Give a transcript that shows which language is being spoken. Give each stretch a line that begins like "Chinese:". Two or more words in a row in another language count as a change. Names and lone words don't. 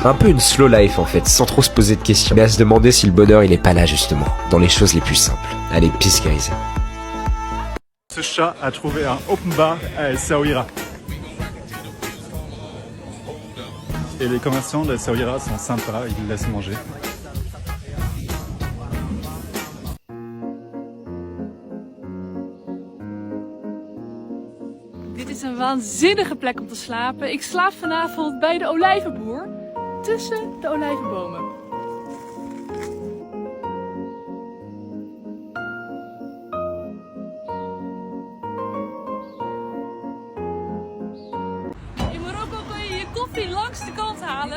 French: Un peu une
English: slow life
French: en fait, sans trop se poser de questions. Mais à se demander si le bonheur il est pas là justement, dans les choses les plus simples. Allez,
English: peace guys.
French: Ce chat a trouvé un
English: open bar
French: à El Saouira. Et les commerçants de El Saouira sont sympas, ils nous laissent manger.
Dutch: Dit is een waanzinnige plek om te slapen. Ik slaap vanavond bij de olijvenboer tussen de olijvenbomen. In Marokko kun je je koffie langs de kant halen.